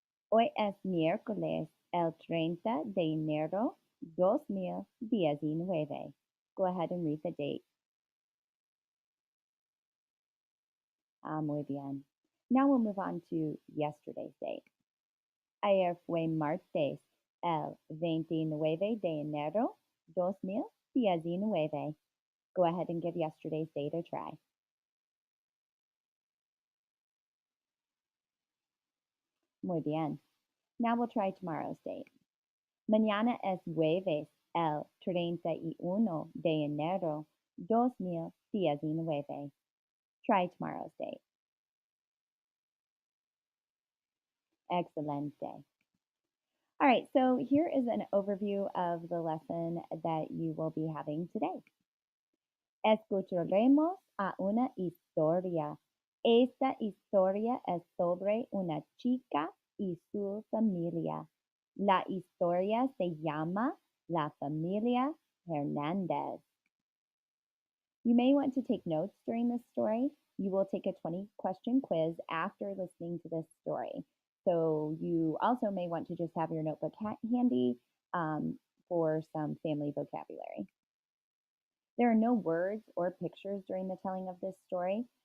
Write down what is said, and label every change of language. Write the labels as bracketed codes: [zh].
[es] Hoy es miércoles, el 30 de enero 2019. [en] Go ahead and read the date. [es] Muy bien. [en] Now we'll move on to yesterday's date. [es] Ayer fue martes, el 29 de enero 2019. [en] Go ahead and give yesterday's date a try. [es] Muy bien. [en] Now we'll try tomorrow's date. [es] Mañana es jueves, el 31 de enero 2019. [en] Try tomorrow's date. [es] Excelente. [en] All right, so here is an overview of the lesson that you will be having today. [es] Escucharemos a una historia. Esta historia es sobre una chica y su familia. La historia se llama La Familia Hernández. [en] You may want to take notes during this story. You will take a 20-question quiz after listening to this story. So you also may want to just have your notebook handy for some family vocabulary. There are no words or pictures during the telling of this story.